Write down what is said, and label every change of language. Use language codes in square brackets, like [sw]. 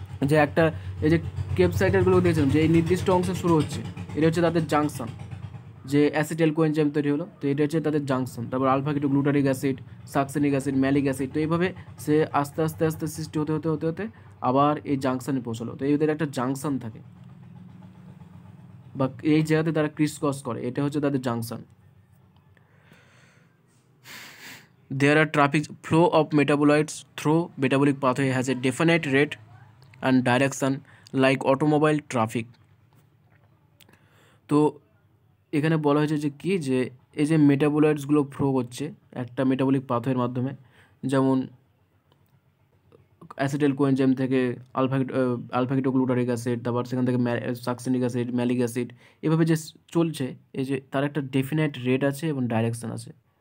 [bn] যে একটা এই যে ক্রেবস সাইকেলগুলো দিয়েছিলাম, যে এই নির্দিষ্ট অংশে শুরু হচ্ছে, এটা হচ্ছে তাদের জাংশন, যে অ্যাসিটাইল কোএনজাইম তৈরি হলো, তো এটা হচ্ছে তাদের জাংশন। তারপর আলফা কিটো glutaric acid, সাকসেনিক acid, malic acid, তো এইভাবে সে আস্তে আস্তে আস্তে সৃষ্টি হতে হতে হতে হতে আবার এই জাংশনে পৌঁছালো, তো এদের একটা জাংশন থাকে বা এই জায়গাতে তারা ক্রিস ক্রস করে, এটা হচ্ছে তাদের junction. [en] There are traffic flow of metabolites through metabolic pathway has a definite rate and direction like automobile traffic. [bn] তো এখানে বলা হয়েছে যে কি যে এই যে মেটাবোলাইটসগুলো ফ্লো করছে একটা মেটাবলিক পাথওয়ের মাধ্যমে, যেমন অ্যাসিটাইল কোএনজাইম থেকে আলফা-কিটোগ্লুটারিক অ্যাসিড, তারপর সেখান থেকে সাকসিনিক অ্যাসিড, ম্যালিক অ্যাসিড, এভাবে যে চলছে, এই যে তার একটা ডেফিনাইট রেট আছে এবং ডাইরেকশন আছে।